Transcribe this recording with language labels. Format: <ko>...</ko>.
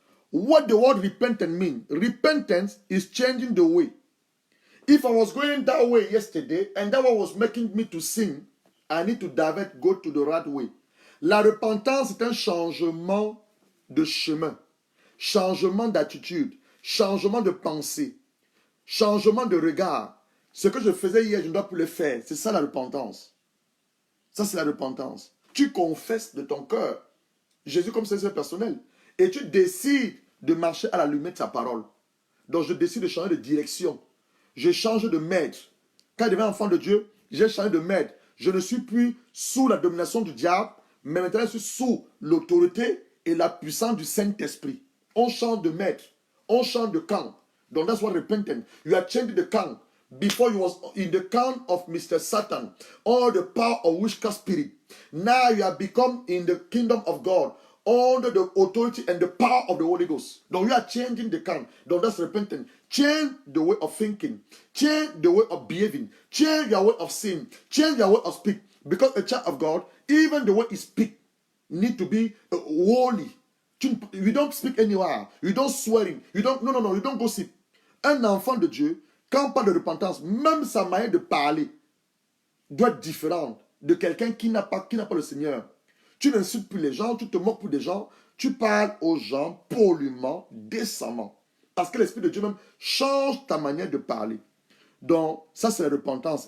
<en>What the word repentance means? Repentance is changing the way. If I was going that way yesterday and that one was making me to sin, I need to divert, go to the right way.</en> <fr>La repentance est un changement de chemin, changement d'attitude, changement de pensée, changement de regard. Ce que je faisais hier, je ne dois plus le faire. C'est ça la repentance. Ça, c'est la repentance. Tu confesses de ton cœur Jésus comme Seigneur personnel et tu décides de marcher à la lumière de sa parole. Donc, je décide de changer de direction. Je change de maître. Quand je deviens enfant de Dieu, j'ai changé de maître. Je ne suis plus sous la domination du diable, mais maintenant je suis sous l'autorité et la puissance du Saint-Esprit. On change de maître, on change de camp.</fr> <en>Donc that's what repentance. You are changing the count. Before you was in the count of Mr. Satan, all the power of witchcraft spirit. Now you have become in the kingdom of God, under the authority and the power of the Holy Ghost. Donc you are changing the count. Donc that's repentance. Change the way of thinking. Change the way of behaving. Change your way of seeing. Change your way of speak. Because a child of God, even the way he speak, need to be holy. You don't speak anywhere. You don't swearing. You don't, no, you don't gossip.</en> <fr>Un enfant de Dieu, quand on parle de repentance, même sa manière de parler doit être différente de quelqu'un qui n'a pas le Seigneur. Tu n'insultes plus les gens, tu te moques plus des gens, tu parles aux gens poliment, décemment. Parce que l'Esprit de Dieu même change ta manière de parler. Donc, ça c'est la repentance.</fr>